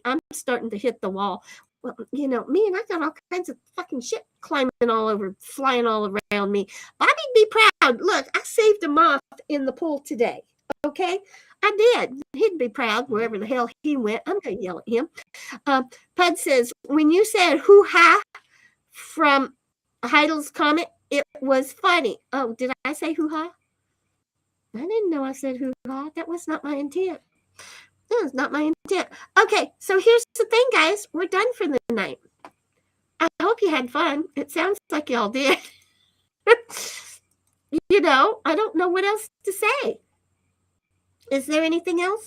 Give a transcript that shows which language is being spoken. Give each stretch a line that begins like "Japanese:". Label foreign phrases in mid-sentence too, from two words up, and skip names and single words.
English: I'm starting to hit the wall. Well, you know, me and I got all kinds of fucking shit climbing all over, flying all around me. Bobby, be proud. Look, I saved a moth in the pool today. Okay? I did. He'd be proud wherever the hell he went. I'm going to yell at him. Pud says, when you said hoo-ha from Heidel's comment, it was funny. Oh, did I say hoo-ha? I didn't know I said hoo-ha. That was not my intent. That was not my intent. Okay, so here's the thing, guys. We're done for the night. I hope you had fun. It sounds like y'all did. You know, I don't know what else to say. Is there anything else?